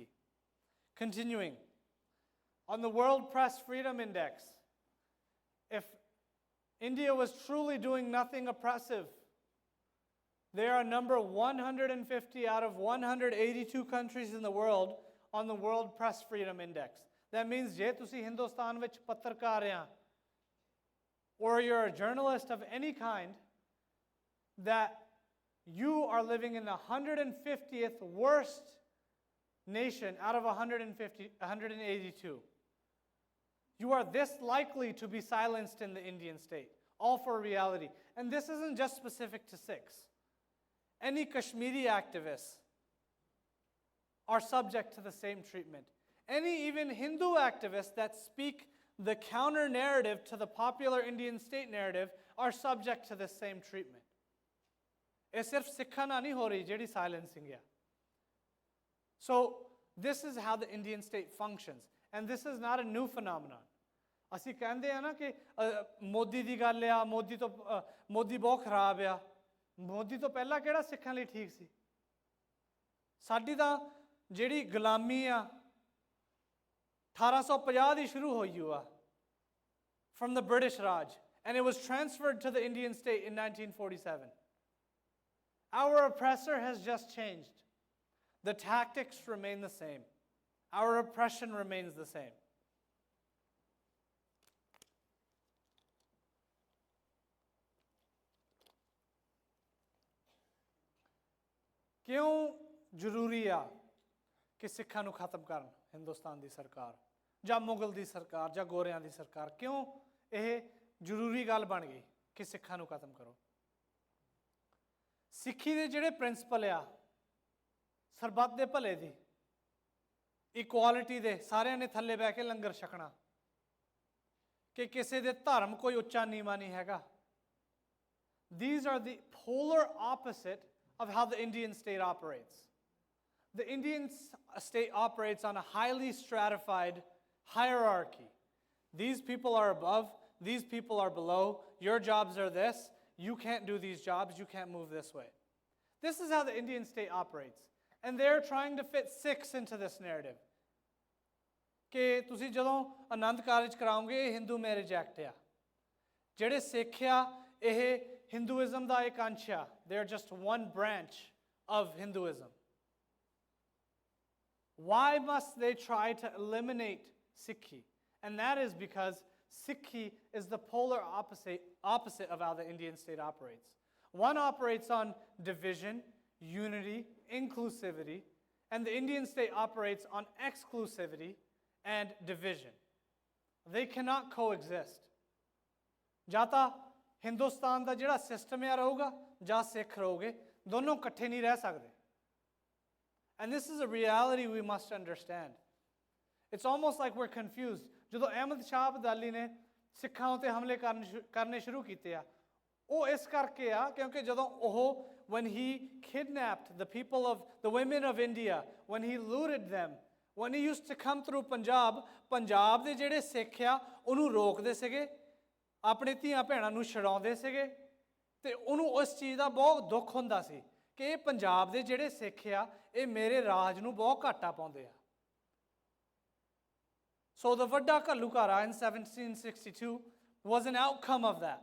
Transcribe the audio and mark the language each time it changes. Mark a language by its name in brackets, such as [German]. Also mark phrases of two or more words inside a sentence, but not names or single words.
[English] Continuing, on the World Press Freedom Index, if India was truly doing nothing oppressive, they are number 150 out of 182 countries in the world on the World Press Freedom Index. That means [Punjabi] ਜੇ ਤੁਸੀਂ ਹਿੰਦੁਸਤਾਨ ਵਿੱਚ ਪੱਤਰਕਾਰ ਆ, [English] or you're a journalist of any kind, that you are living in the 150th worst nation out of 182. You are this likely to be silenced in the Indian state, all for reality. And this isn't just specific to Sikhs. Any Kashmiri activists are subject to the same treatment. Any even Hindu activists that speak the counter narrative to the popular Indian state narrative are subject to the same treatment. [Punjabi] ਇਹ ਸਿਰਫ ਸਿੱਖਾਂ ਨਾਲ ਨਹੀਂ ਹੋ ਰਹੀ ਜਿਹੜੀ silencing ਹੈ. [English] So this is how the Indian state functions. And this is not a new phenomenon. [Punjabi] ਅਸੀਂ ਕਹਿੰਦੇ ਆ ਨਾ ਕਿ ਮੋਦੀ ਦੀ ਗੱਲ ਆ, ਮੋਦੀ ਬਹੁਤ ਖਰਾਬ ਆ. ਮੋਦੀ ਤੋਂ ਪਹਿਲਾਂ ਕਿਹੜਾ ਸਿੱਖਾਂ ਲਈ ਠੀਕ ਸੀ? ਸਾਡੀ ਤਾਂ ਜਿਹੜੀ ਗੁਲਾਮੀ ਆ 1850 ਦੀ ਸ਼ੁਰੂ ਹੋਈ ਆ [English] from the British Raj, and it was transferred to the Indian state in 1947. Our oppressor has just changed. The tactics remain the same. Our oppression remains the same. [Punjabi] ਕਿਉਂ ਜ਼ਰੂਰੀ ਆ ਕਿ ਸਿੱਖਾਂ ਨੂੰ ਖਤਮ ਕਰਨ ਹਿੰਦੁਸਤਾਨ ਦੀ ਸਰਕਾਰ ਜਾਂ ਮੁਗਲ ਦੀ ਸਰਕਾਰ ਜਾਂ ਗੋਰਿਆਂ ਦੀ ਸਰਕਾਰ? ਕਿਉਂ ਇਹ ਜ਼ਰੂਰੀ ਗੱਲ ਬਣ ਗਈ ਕਿ ਸਿੱਖਾਂ ਨੂੰ ਖਤਮ ਕਰੋ? ਸਿੱਖੀ ਦੇ ਜਿਹੜੇ ਪ੍ਰਿੰਸੀਪਲ ਆ, ਸਰਬੱਤ ਦੇ ਭਲੇ ਦੀ, ਇਕੁਆਲਿਟੀ ਦੇ, ਸਾਰਿਆਂ ਨੇ ਥੱਲੇ ਬਹਿ ਕੇ ਲੰਗਰ ਛਕਣਾ, ਕਿ ਕਿਸੇ ਦੇ ਧਰਮ ਕੋਈ ਉੱਚਾ ਨੀਵਾਂ ਨਹੀਂ ਹੈਗਾ. [English] These are the polar opposite of how the Indian state operates. The Indian state operates on a highly stratified hierarchy. These people are above, these people are below, your jobs are this, you can't do these jobs, you can't move this way. This is how the Indian state operates. And they're trying to fit Sikhs into this narrative. [Punjabi] ਕਿ ਤੁਸੀਂ ਜਦੋਂ ਆਨੰਦ ਕਾਰਜ ਕਰਾਓਗੇ ਇਹ ਹਿੰਦੂ ਮੈਰਿਜ ਐਕਟ ਆ. ਜਿਹੜੇ ਸਿੱਖ ਆ ਇਹ ਹਿੰਦੂਇਜ਼ਮ ਦਾ ਇੱਕ ਅੰਸ਼ ਆ. [English] They are just one branch of Hinduism. Why must they try to eliminate Sikhi? And that is because Sikhi is the polar opposite of how the Indian state operates. One operates on division, unity, inclusivity, and the Indian state operates on exclusivity and division. They cannot coexist. [Punjabi] ਜਾਂ ਤਾਂ ਹਿੰਦੁਸਤਾਨ ਦਾ ਜਿਹੜਾ ਸਿਸਟਮ ਆ ਰਹੂਗਾ ਜਾਂ ਸਿੱਖ ਰਹੋਗੇ, ਦੋਨੋਂ ਇਕੱਠੇ ਨਹੀਂ ਰਹਿ ਸਕਦੇ. [English] And this is a reality we must understand. It's almost like we're confused. [Punjabi] ਜਦੋਂ ਅਹਿਮਦ ਸ਼ਾਹ ਅਬਦਾਲੀ ਨੇ ਸਿੱਖਾਂ ਉੱਤੇ ਹਮਲੇ ਕਰਨੇ ਸ਼ੁਰੂ ਕੀਤੇ ਆ, ਉਹ ਇਸ ਕਰਕੇ ਆ ਕਿਉਂਕਿ ਜਦੋਂ ਉਹ [English] when he kidnapped the people of the women of India, when he looted them, when he used to come through Punjab, [Punjabi] ਪੰਜਾਬ ਦੇ ਜਿਹੜੇ ਸਿੱਖ ਆ ਉਹਨੂੰ ਰੋਕਦੇ ਸੀਗੇ, ਆਪਣੇ ਧੀਆਂ ਭੈਣਾਂ ਨੂੰ ਛਡਾਉਂਦੇ ਸੀਗੇ, ਤੇ ਉਹਨੂੰ ਉਸ ਚੀਜ਼ ਦਾ ਬਹੁਤ ਦੁੱਖ ਹੁੰਦਾ ਸੀ ਕਿ ਇਹ ਪੰਜਾਬ ਦੇ ਜਿਹੜੇ ਸਿੱਖ ਆ ਇਹ ਮੇਰੇ ਰਾਜ ਨੂੰ ਬਹੁਤ ਘਾਟਾ ਪਾਉਂਦੇ ਆ. [English] So the ਵੱਡਾ ਘੱਲੂਘਾਰਾ in 1762 was an outcome of that.